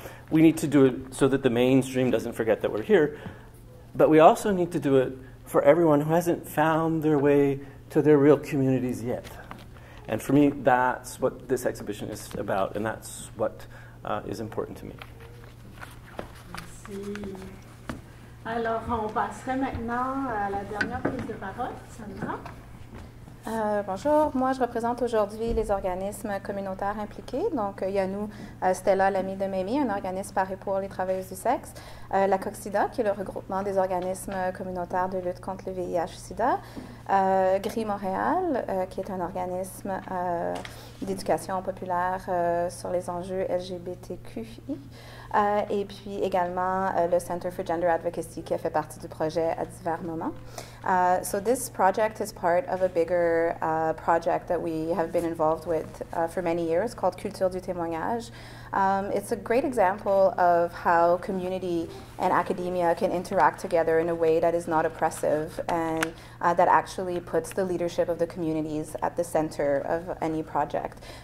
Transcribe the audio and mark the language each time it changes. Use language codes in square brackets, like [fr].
[en] We need to do it so that the mainstream doesn't forget that we're here, but we also need to do it for everyone who hasn't found their way to their real communities yet. And for me, that's what this exhibition is about, and that's what is important to me. [fr] Merci. Alors, on passerait maintenant à la dernière prise de parole. Sandra? Bonjour, moi je représente aujourd'hui les organismes communautaires impliqués. Donc il y a nous, Stella, l'amie de Mamie, un organisme paru pour les travailleuses du sexe, la COCSIDA, qui est le regroupement des organismes communautaires de lutte contre le VIH-Sida, GRI Montréal, qui est un organisme d'éducation populaire sur les enjeux LGBTQI, et puis également le Center for Gender Advocacy, qui a fait partie du projet à divers moments. [en] So this project is part of a bigger larger project that we have been involved with for many years called Culture du témoignage. It's a great example of how community and academia can interact together in a way that is not oppressive and that actually puts the leadership of the communities at the center of any project.